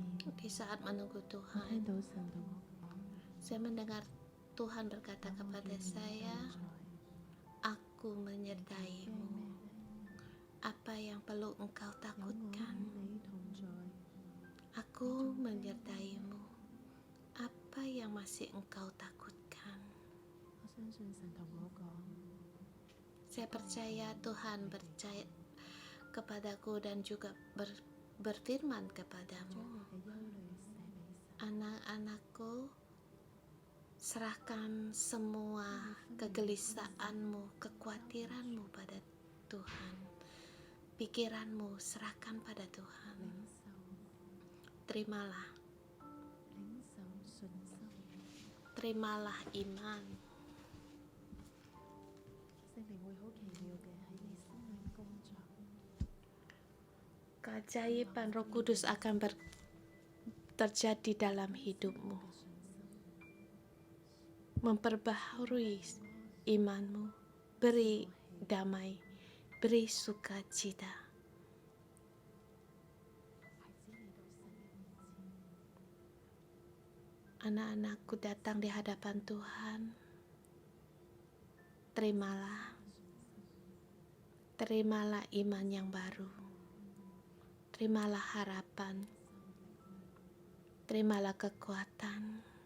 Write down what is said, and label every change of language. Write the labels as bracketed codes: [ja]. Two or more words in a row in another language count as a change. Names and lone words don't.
[id] Di saat menunggu [yue] 我 [id] Tuhan, [yue] 聽到神同我講， [id] saya mendengar Tuhan berkata [yue] 我 [id] kepada [yue] 叫你 [id] saya, [yue] 同在 [id] Aku [yue] 驚 [id] menyertaimu. [yue] 咩呢？ [id] Apa yang perlu engkau [yue] 有我 [id] takutkan? [yue] 與你同在， [id] Aku menyertaimu. Apa yang masih engkau takutkan? [yue] 我相信神同我講， [id] Saya percaya Tuhan percaya kepadaku dan juga berfirman [yue] 將 [id] kepadamu. [yue] 你嘅憂慮寫俾神， [id] Anak-anakku, serahkan semua kegelisahanmu, kekhawatiranmu pada Tuhan. Pikiranmu serahkan pada Tuhan. [yue] 領受 [id] Terimalah, [yue] 領受信心， [id] terimalah iman. [yue] 聖靈會好奇妙嘅喺你生命工作， [id] Keajaiban Roh Kudus akan terjadi dalam hidupmu, [yue] 嘅信心， [id] memperbaharui imanmu, beri damai, beri sukacita. [yue] 孩子嚟到神嘅面前， [id] Anak-anakku datang di hadapan Tuhan. Terimalah, terimalah iman yang baru. Terimalah harapan. Terimalah kekuatan.